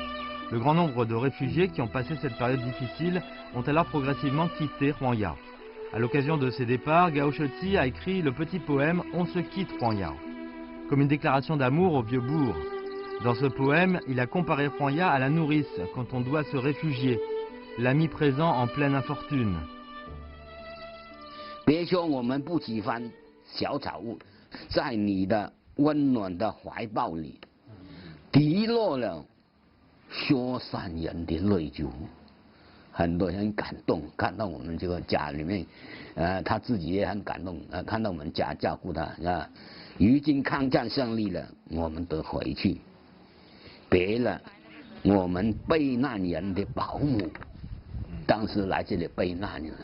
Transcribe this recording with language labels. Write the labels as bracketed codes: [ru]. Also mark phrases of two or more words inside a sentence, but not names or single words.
[fr] Le grand nombre de réfugiés qui ont passé cette période difficile ont alors progressivement quitté Huangya. À l'occasion de ces départs, Gao Sheti a écrit le petit poème « On se quitte Huangya », comme une déclaration d'amour au vieux bourg. Dans ce poème, il a comparé Huangya à la nourrice quand on doit se réfugier, l'ami présent en pleine infortune. [zh] 别说我们不喜欢小草屋，在你的温暖的怀抱里，滴落了说散人的泪珠。很多人感动，看到我们这个家里面，他自己也很感动，看到我们家照顾他，如今抗战胜利了，我们得回去，别了我们避难人的保姆，当时来这里避难人。